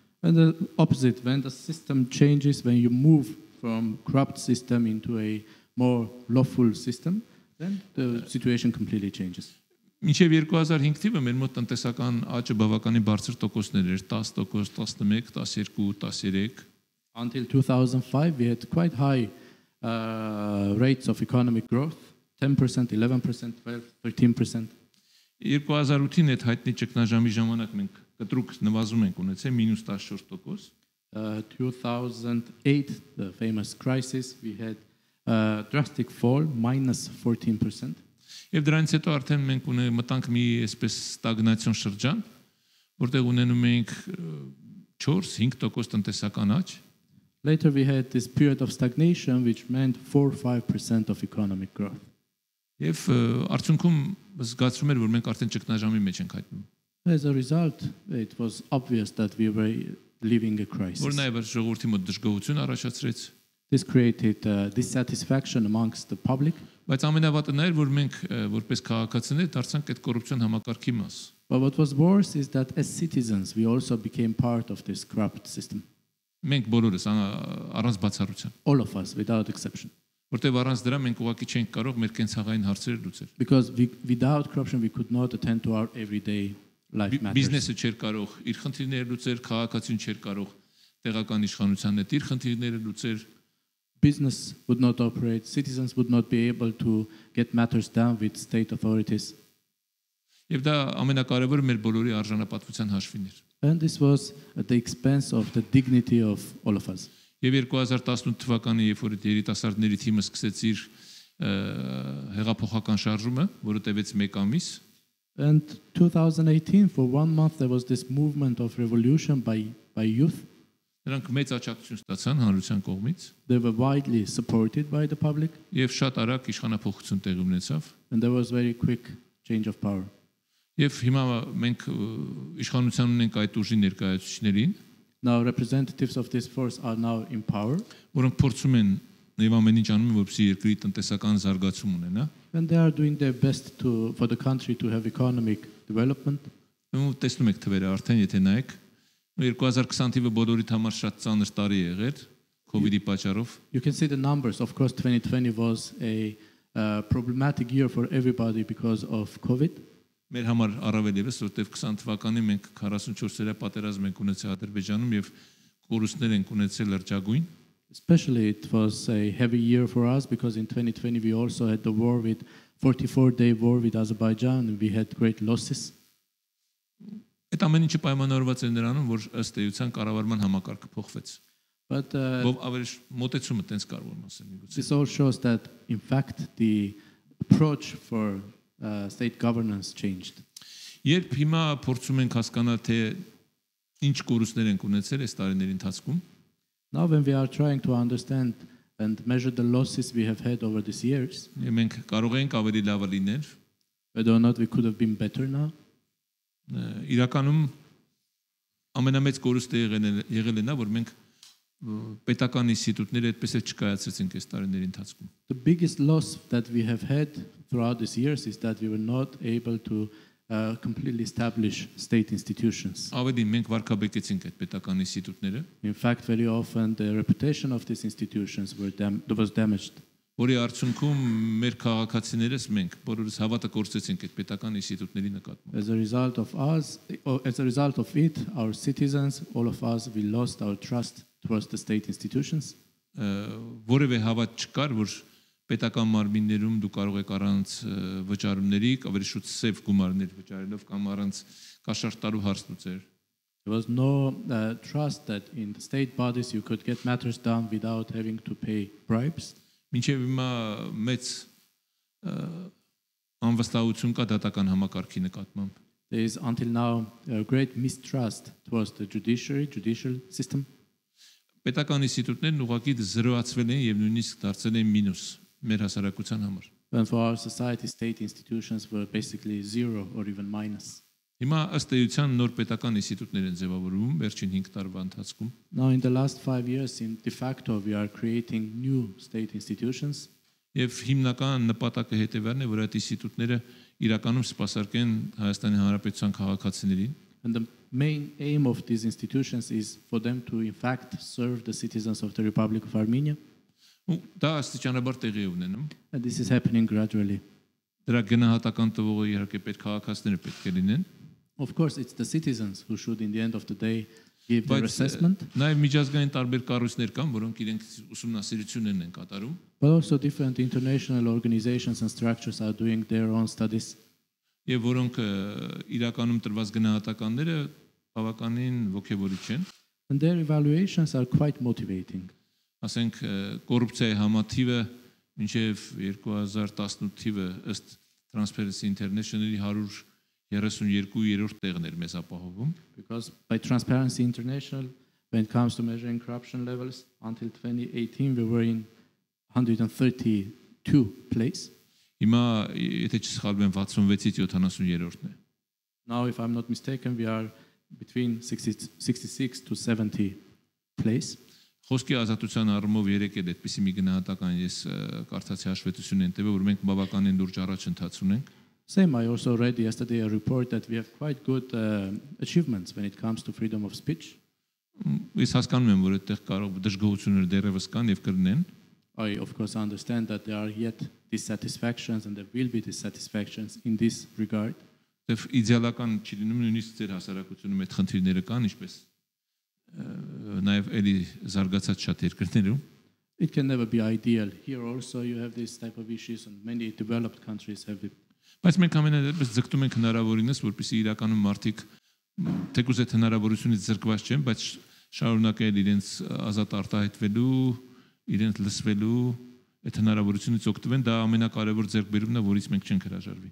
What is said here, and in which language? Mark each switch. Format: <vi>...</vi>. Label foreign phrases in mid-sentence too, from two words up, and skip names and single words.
<en>And the opposite, when the system changes, when you move from corrupt system into a more lawful system, then the situation completely changes.</en> <hy>Մինչև 2005 թիվը մեր մոտ տնտեսական աճը բավականին բարձր տոկոսներ էր, 10%, 11, 12, 13.</hy> <en>Until 2005 we had quite high rates of economic growth, 10%, 11%, 12%, 13%.</en> <hy>2008-ին այդ հայտնի ճգնաժամի ժամանակ մենք կտրուկ նվազում ենք ունեցել -14%.</hy> <en>2008, the famous crisis, we had a drastic fall, -14%.</en> <hy>Եվ դրանից հետո արդեն մենք մտանք մի այսպես ստագնացիոն շրջան, որտեղ ունենում էինք 4-5% տնտեսական աճ.</hy> <en>Later we had this period of stagnation which meant 4-5% of economic growth.</en> <hy>Եվ արդյունքում զգացվում էր որ մենք արդեն ճգնաժամի մեջ ենք հայտնվում.</hy> <en>As a result, it was obvious that we were living a crisis.</en> <hy>Որ նաև ժողովրդի մոտ դժգոհություն առաջացրեց.</hy> <en>This created dissatisfaction amongst the public.</en> <hy>Բայց ամենավատը նա էր որ մենք որպես քաղաքացիներ դարձանք այդ կոռուպցիոն համակարգի մաս.</hy> <en>But what was worse is that as citizens we also became part of this corrupt system.</en> <hy>Մենք բոլորս առանց բացառության.</hy> <en>All of us without exception.</en> <hy>Որտեղ առանց դրա մենք ուղղակի չենք կարող մեր կենցաղային հարցերը լուծել.</hy> <en>Because without corruption we could not attend to our everyday life matters.</en> <hy>Բիզնեսը չէր կարող իր խնդիրները լուծել, քաղաքացին չէր կարող տեղական իշխանության հետ իր խնդիրները լուծել.</hy> <en>Business would not operate, citizens would not be able to get matters done with state authorities.</en> <hy>Եվ դա ամենակարևորը մեր բոլորի արժանապատվության հաշվին էր.</hy> <en>And this was at the expense of the dignity of all of us.</en> <hy>Եվ 2018 թվականի երբ որ երիտասարդների թիմը սկսեց իր հեղափոխական շարժումը, որը տևեց 1 ամիս.</hy> <en>And 2018 for 1 month there was this movement of revolution by youth.</en> <hy>Նրանք մեծ աջակցություն ստացան հանրության կողմից.</hy> <en>They were widely supported by the public.</en> <hy>Եվ շատ արագ իշխանափոխություն տեղի ունեցավ.</hy> <en>And there was very quick change of power.</en> <hy>Եվ հիմա մենք իշխանության ունենք այդ ուժի ներկայացուցիչներին.</hy> <en>Now representatives of this force are now in power.</en> <hy>Որոնք փորձում են եւ ամեն ինչ անում են որպեսզի երկրի տնտեսական զարգացում ունենա.</hy> <en>And they are doing their best for the country to have economic development.</en> <hy>Ու տեսնում եք թվերը արդեն եթե նայեք 2020 թիվը բոլորիդ համար շատ ծանր տարի եղել COVID-ի պատճառով.</hy> <en>You can see the numbers. Of course 2020 was a problematic year for everybody because of COVID.</en> <hy>Մեր համար առավել եւս որտեղ 20 թվականին մենք 44-րդ պատերազմ ենք ունեցել Ադրբեջանում եւ կորուստներ ենք ունեցել լրջագույն.</hy> <en>Especially it was a heavy year for us because in 2020 we also had the war with 44-day war with Azerbaijan and we had great losses.</en> <hy>Այդ ամեն ինչը պայմանավորված է նրանում, որ ըստ էության կառավարման համակարգը փոխվեց։</hy> <en>But</en> <hy>Ով ավելի մոտեցումը տենց կարող եմ ասել միգուցե։</hy> <en>this all shows that, in fact, the approach for state governance changed.</en> <hy>Երբ հիմա փորձում ենք հասկանալ, թե ինչ կորուստներ ենք ունեցել այս տարիների ընթացքում,</hy> <en>Now, when we are trying to understand and measure the losses we have had over these years,</en> <hy>մենք կարող ենք ավելի լավը լինել,</hy> <en>whether or not we could have been better now,</en> <hy>իրականում ամենամեծ կորուստը եղել է նա, որ մենք պետական ինստիտուտները այդպես էլ չկայացրեցինք այս տարիների ընթացքում։</hy> <en>the biggest loss that we have had throughout these years is that we were not able to completely establish state institutions.</en> <hy>Ավելի մենք վարկաբեկեցինք այդ պետական ինստիտուտները,</hy> <en>In fact, very often the reputation of these institutions was damaged.</en> <hy>որի արդյունքում մեր քաղաքացիներս մենք բոլորս հավատը կորցրեցինք այդ պետական ինստիտուտների նկատմամբ։</hy> <en>As a result of it, our citizens, all of us, we lost our trust towards the state institutions.</en> <hy>Որևէ հավատ չկար, որ պետական մարմիններում դու կարող եք առանց վճարումների, ավելի շուտ սև գումարներ վճարելով կամ առանց կաշառտալու հարց լուծել։</hy> <en>There was no trust that in the state bodies you could get matters done without having to pay bribes.</en> <hy>Մինչև հիմա մեծ անվստահություն կա դատական համակարգի նկատմամբ։</hy> <en>There is until now a great mistrust towards the judicial system.</en> <hy>Պետական ինստիտուտներն ուղղակի զրոացվել են եւ նույնիսկ դարձել են մինուս մեր հասարակության համար։</hy> <en>And for our society, state institutions were basically zero or even minus.</en> <hy>Հիմա ըստ էության նոր պետական ինստիտուտներ են ձևավորվում վերջին 5 տարվա ընթացքում։</hy> <en>Now, in the last 5 years, in de facto, we are creating new state institutions.</en> <hy>Եվ հիմնական նպատակը հետևյալն է, որ այդ ինստիտուտները իրականում սպասարկեն Հայաստանի Հանրապետության քաղաքացիներին։</hy> <en>And the main aim of these institutions is for them to, in fact, serve the citizens of the Republic of Armenia.</en> <hy>Ու դա աստիճանաբար տեղի է ունենում։</hy> <en>And this is happening gradually.</en> <hy>Դրա գնահատական տվողը իհարկե պետք քաղաքացիները պետք է լինեն։</hy> <en>Of course, it's the citizens who should, in the end of the day, give their assessment.</en> <hy>Նաև միջազգային տարբեր կառույցներ կան, որոնք իրենք ուսումնասիրություններն են կատարում։</hy> <en>But also different international organizations and structures are doing their own studies.</en> <hy>Եվ որոնք իրականում տրված գնահատականները բավականին ոգևորիչ են։</hy> <en>And their evaluations are quite motivating.</en> <hy>Ասենք կոռուպցիայի համաթիվը մինչև 2018 թիվը ըստ Transparency International-ի 132-րդ տեղն էր մեզ ապահովում։</hy> <en>Because by Transparency International, when it comes to measuring corruption levels, until 2018 we were in 132 place.</en> <hy>Հիմա եթե չսխալվեմ 66-ից 70-րդն է։</hy> <en>Now, if I'm not mistaken, we are between 66 to 70 place.</en> <hy>Խոսքի ազատության առումով երեք էլ այդպիսի մի գնահատական ես կարծացի հաշվետվություն են տվել, որ մենք բավականին լուրջ առաջընթաց ունենք։</hy> <en>Same, I also read yesterday a report that we have quite good achievements when it comes to freedom of speech.</en> <hy>Ես հասկանում եմ, որ այդտեղ կարող դժգոհություններ դեռևս կան եւ կլինեն։</hy> <en>I, of course, understand that there are yet dissatisfactions and there will be dissatisfactions in this regard.</en> <hy>Եվ իդեալական չի լինում նույնիսկ ձեր հասարակությունում այդ խնդիրները կան, ինչպես նաև էլի զարգացած շատ երկրներում։</hy> <en>It can never be ideal. Here also you have this type of issues and many developed countries have it.</en> <hy>Բայց մենք ամենադեպս ձգտում ենք հնարավորինս, որպեսզի իրականում մարդիկ թեկուզ այդ հնարավորությունից զրկված չեն, բայց շարունակել իրենց ազատ արտահայտվելու, իրենց լսվելու այդ հնարավորությունից օգտվեն, դա ամենակարևոր ձեռքբերումն է, որից մենք չենք հրաժարվի։</hy>